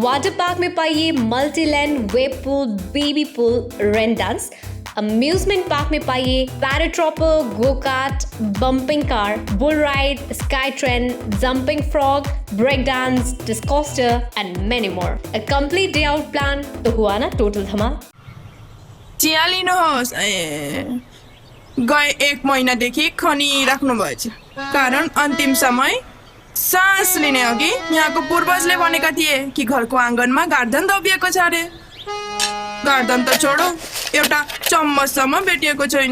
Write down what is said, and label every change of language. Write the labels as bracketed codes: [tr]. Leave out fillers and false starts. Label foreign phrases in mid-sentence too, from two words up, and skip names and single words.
[hi] वाटर पार्क में पाइए मल्टी लैंड, [en] wave pool, baby pool, rain dance. [hi] अम्यूजमेंट पार्क में पाइए [en] paratrooper, go kart, bumping car, bull ride, sky train, jumping frog, break dance, discoster and many more. a complete day out plan [hi] तो हुआ ना टोटल धमाल। [ne] चिया लिनुहोस्। गए 1 महिनादेखि खनिराख्नुभएछ, कारण अन्तिम समय सास लिने अघि यहाँको पूर्वजले भनेका थिए कि घरको आँगनमा गार्धन दबिएको छ अरे। गार्धन त छोडो, एउटा चम्मचसम्म भेटिएको छैन।